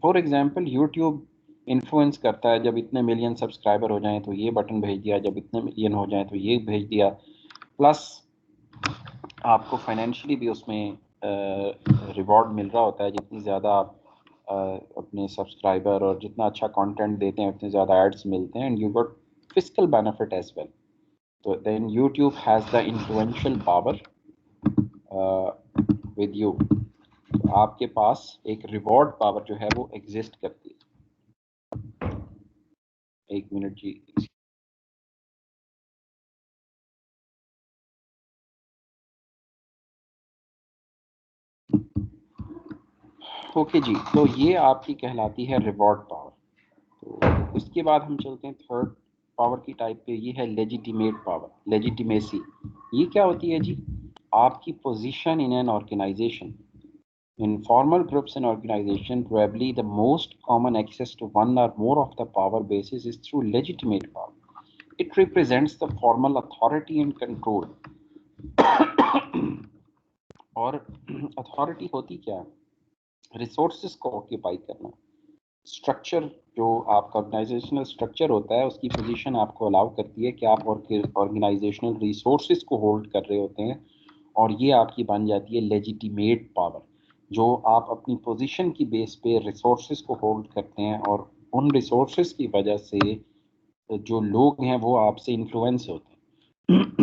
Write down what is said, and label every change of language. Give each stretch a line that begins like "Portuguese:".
Urdu: For example YouTube influence کرتا ہے, جب اتنے ملین سبسکرائبر ہو جائیں تو یہ بٹن بھیج دیا, جب اتنے ملین ہو جائیں تو یہ بھیج دیا, پلس آپ کو فائنینشلی بھی اس میں ریوارڈ مل رہا ہوتا ہے. جتنی زیادہ آپ اپنے سبسکرائبر اور جتنا اچھا کانٹینٹ دیتے ہیں اتنے زیادہ ایڈس ملتے ہیں, and you got fiscal benefit as well.
English: تو then YouTube has the influential power with you.
Urdu: آپ کے پاس ایک ریوارڈ پاور جو ہے وہ ایگزسٹ کرتی ہے. ایک منٹ جی. اوکے جی, تو یہ آپ کی کہلاتی ہے ریوارڈ پاور. تو اس کے بعد ہم چلتے ہیں تھرڈ پاور کی ٹائپ پہ, یہ ہے لیجیٹیمیٹ پاور, لیجیٹیمیسی. یہ کیا ہوتی ہے جی؟ آپ کی position in an organization.
English: In formal groups and organization, probably the most common access to one or more of the power bases is through legitimate power. It represents the formal authority and control.
Urdu: اور authority ہوتی کیا ہے؟ Resources کو occupy کرنا. Structure جو آپ کا organisational structure ہوتا ہے اس کی پوزیشن آپ کو الاؤ کرتی ہے کہ آپ آرگنائزیشنل ریسورسز کو ہولڈ کر رہے ہوتے ہیں, اور یہ آپ کی بن جاتی ہے لیجیٹیمیٹ پاور, جو آپ اپنی پوزیشن کی بیس پہ ریسورسز کو ہولڈ کرتے ہیں, اور ان ریسورسز کی وجہ سے جو لوگ ہیں وہ آپ سے انفلوئنس ہوتے ہیں.